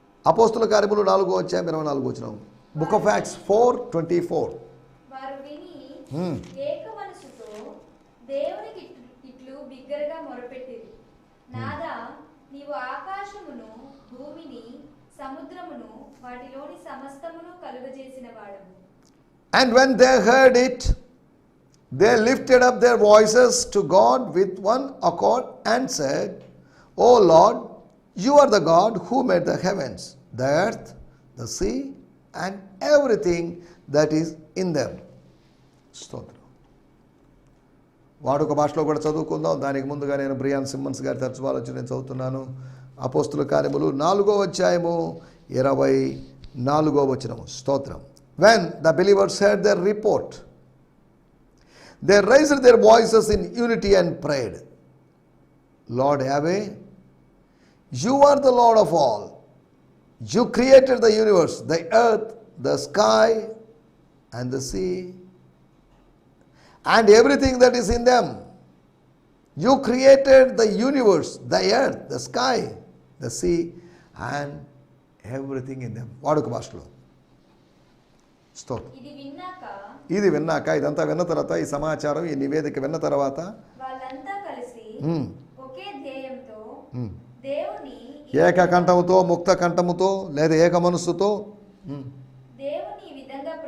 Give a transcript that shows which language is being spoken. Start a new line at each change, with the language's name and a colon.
Telugu: అపోస్తుల కార్యములు 4వ అధ్యాయం 24వ వచనం.
English: book of Acts
Telugu: 4:24. వారు విని ఏక మనసుతో దేవునికి ఇట్లు బిగ్గరగా మొరపెట్టిరి, నాదా నీవు ఆకాశమును భూమిని సముద్రమును వాటిలోని సమస్తమును కలుగజేసిన వాడవు.
English: And when they heard it, they lifted up their voices to God with one accord and said, O Lord, you are the God who made the heavens, the earth, the sea, and everything that is in them.
Telugu: స్తోత్రం. వాడుక భాషలో కూడా చదువుకుందాం. దానికి ముందుగా నేను Brian Simmons గారి తర్జుమాలో నేను చదువుతున్నాను. అపోస్తుల కార్యములు 4వ అధ్యాయము 24వ వచనము. స్తోత్రం.
English: When the believers heard their report, they raised their voices in unity and prayed, Lord Yahweh, you are the Lord of all. You created the universe, the earth, the sky, and the sea, and everything that is in them. You created the universe, the earth, the sky, the sea, and everything in them.
Telugu: వాడుక భాషలో. స్తోత్రం. ఇది విన్నాక, ఇదంతా విన్న తర్వాత, ఈ సమాచారం, ఈ నివేదిక విన్న తర్వాత వాళ్ళంతా కలిసి ఒకే ధ్యేయంతో దేవుని ఏక కంఠముతో, ముక్త కంఠముతో లేదా ఏక మనస్సుతో దేవుని ఈ విధంగా